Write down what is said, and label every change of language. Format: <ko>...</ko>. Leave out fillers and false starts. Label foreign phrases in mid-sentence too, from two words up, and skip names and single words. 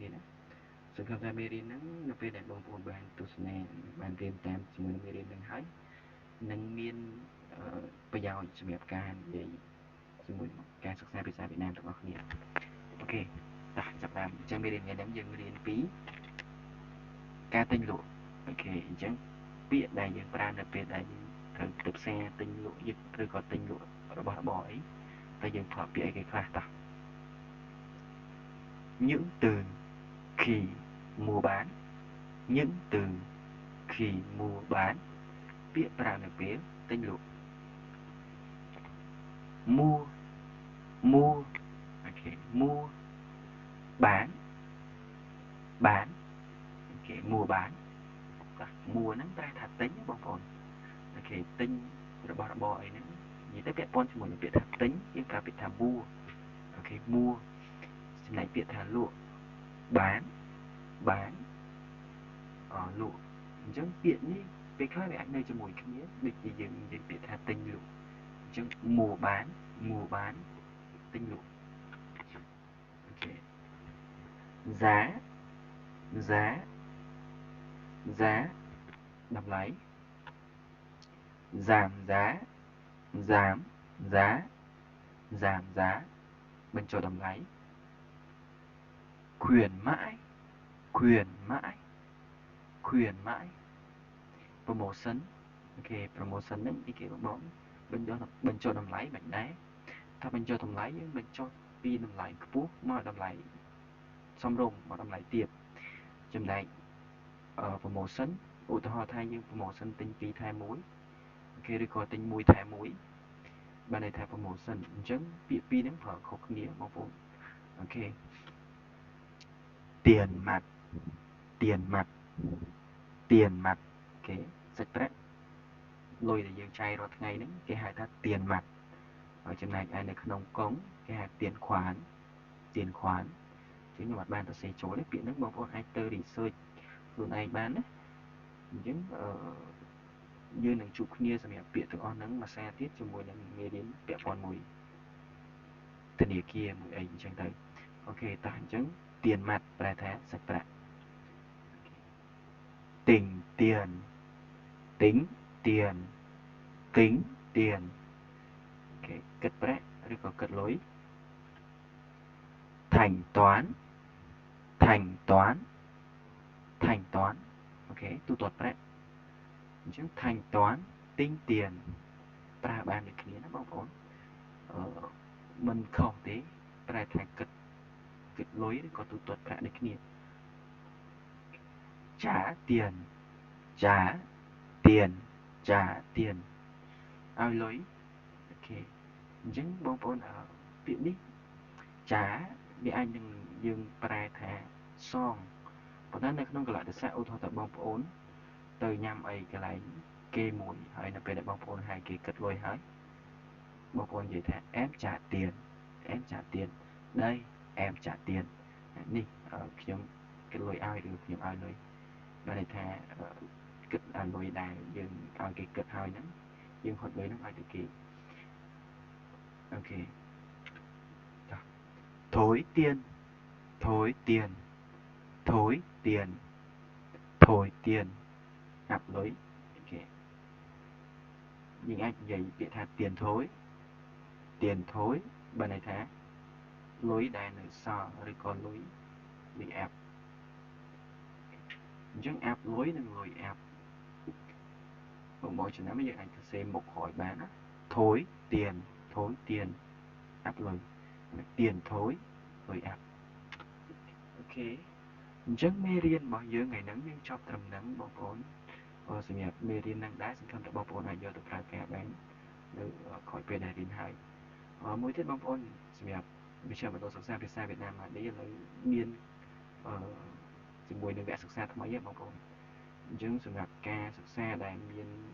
<km>ណាសង្ឃឹមថាមេរៀនហ្នឹងនៅពេលដែលបងប្អូនបានទស្សនាបានរៀនតាមជាមួយនឹងមេរៀនហ្នឹងហើយនឹងមានប្រយោជន៍សម្រាប់ការនិយាយជាមួយការសិក្សាភាសាវៀតណាមទាំងអស់គ្នាអូខេចាប់តាមអញ្ចឹងមេរៀនថ្ងៃនេះយើងរៀនពីការទិញលក់អូខេអញ្ចឹងពាក្យដែលយើងប្រើនៅពេលដែលយើងត្រូវទៅផ្សារទិញលក់ឬក៏ទិញលក់របស់របរអីតែយើងធ្លាប់ពាក្យអីគេខ្លះតោះ</km> <vi>những từ khi mua bán những từ khi mua bán</vi> <km>ពាក្យប្រើនៅពេលទិញលក់</km> <vi>mua mua ok mua bán bán ok mua bán mua</vi> <km>ហ្នឹងប្រែថាទិញបងប្អូនអូខេទិញរបស់របរអីហ្នឹងនិយាយ ទៅពាក់ព័ន្ធជាមួយនឹងពាក្យថាទិញយើងប្រើពាក្យថា mua អូខេ mua ចំណែកពាក្យថាលក់</km> <vi>bán bán</vi> <km>លក់អញ្ចឹងពាក្យនេះពេលខ្លះវាអាចនៅជាមួយគ្នាដូចជាយើងនិយាយពាក្យថាទិញលក់អញ្ចឹង</km> <vi>mua bán</vi> <km>ទិញលក់អូខេ</km> <vi>giá giá giá</vi> <km>តម្លៃ</km> <vi>giảm giá giảm giá giảm giá</vi> <km>បញ្ចុះតម្លៃ</km> <vi>khuyến mãi khuyến mãi khuyến mãi promotion អូខេ promotion</vi> <km>ហ្នឹងគេបងបញ្ចុះតម្លៃមិនដែរថាបញ្ចុះតម្លៃយើងបញ្ចុះពីតម្លៃខ្ពស់មកតម្លៃសមរម្យមកតម្លៃទាបចំណែកpromotion ឧទាហរណ៍ថាយើង promotion ទិញ2ថែ1អូខេឬក៏ទិញ1ថែ1បានន័យថា promotion អញ្ចឹងពាក្យពីរហ្នឹងប្រើខុសគ្នាបងប្អូនអូខេ</km> <vi>tiền mặt tiền mặt tiền mặt</vi> <km>គេសាច់ប្រាក់លុយដែលយើងចាយរាល់ថ្ងៃហ្នឹងគេហៅថា tiền mặt ហើយចំណែកឯនៅក្នុងកុងគេហៅ</km> <vi>tiền khoán tiền khoán</vi> <km>ចឹងខ្ញុំអត់បានទៅសេចូលទេពាក្យហ្នឹងបងប្អូនអាចទៅ research ខ្លួនឯងបានណាអញ្ចឹងយើងនឹងជួបគ្នាសម្រាប់ពាក្យទាំងអស់ហ្នឹងមួយសារទៀតជាមួយនឹងមេរៀនពាក់ព័ន្ធមួយធនាគារមួយអីអញ្ចឹងទៅអូខេតោះអញ្ចឹង</km> <vi>tiền mặt</vi> <km>ប្រែថាសាច់ប្រាក់</km> <vi>tính tiền tính tiền tính tiền</vi> <km>គេគិតប្រាក់ឬក៏គិតលុយ</km> <vi>thanh toán thanh toán thanh toán</vi> <km>អូខេទូទាត់ប្រាក់អញ្ចឹង</km> <vi>thanh toán tính tiền</vi> <km>ប្រើបានដូចគ្នាណាបងប្អូនមិនខុសទេប្រែថាគិតលុយឬក៏ទូទាត់ប្រាក់ដូចគ្នា</km> <vi>trả tiền trả tiền trả tiền</vi> <km>ឲ្យលុយអូខេអញ្ចឹងបងប្អូនពាក្យនេះចាវាអាចនឹងយើង ប្រែថាសងប៉ុន្តែនៅក្នុងកលៈទេសៈឧទាហរណ៍ថាបងប្អូនទៅញ៉ាំអីកន្លែងគេមួយហើយនៅពេលដែលបងប្អូនហើយគេគិតលុយហើយបងប្អូននិយាយថា</km> <vi>em trả tiền em trả tiền đây em trả tiền</vi> <km>នេះខ្ញុំគិតលុយឲ្យឬខ្ញុំឲ្យលុយបានន័យថាគិតឲ្យលុយដែលយើងឲ្យគេគិតហើយហ្នឹងយើងហត់លុយហ្នឹងឲ្យទៅគេអូខេ</km> <vi>thối tiền thối tiền thối tiền thối tiền</vi> <km>អាប់លុយអូខេយើងអាចនិយាយពាក្យថា</km> <vi>tiền thối tiền thối</vi> <km>បានន័យថាលុយដែលនៅសល់ឬក៏លុយវាអាប់អញ្ចឹងអាប់លុយនិងលុយអាប់ បងចំណាំយើងអាចសរសេរមុខក្រោយបានណា</km> <vi>thối tiền thối tiền</vi> <km>អាប់លុយ</km> <vi>tiền thối</vi> <km>លុ យអាប់អូខេអញ្ចឹងមេរៀនរបស់យើងថ្ងៃហ្នឹងយើងចប់ត្រឹមហ្នឹងបងប្អូនសម្រាប់មេរៀនហ្នឹងដែរសង្ឃឹមថាបងប្អូនអាចយកទៅប្រើប្រាស់បាននៅក្រោយពេលដែលរៀនហើយមួយទៀតបងប្អូនសម្រាប់វិទ្យាមណ្ឌលសិក្សាភាសាវៀតណាមនេះឥឡូវមានជាមួយនឹងវគ្គសិក្សាថ្មីបងប្អូនអញ្ចឹងសម្រាប់ការសិក្សាដែលមាន</km>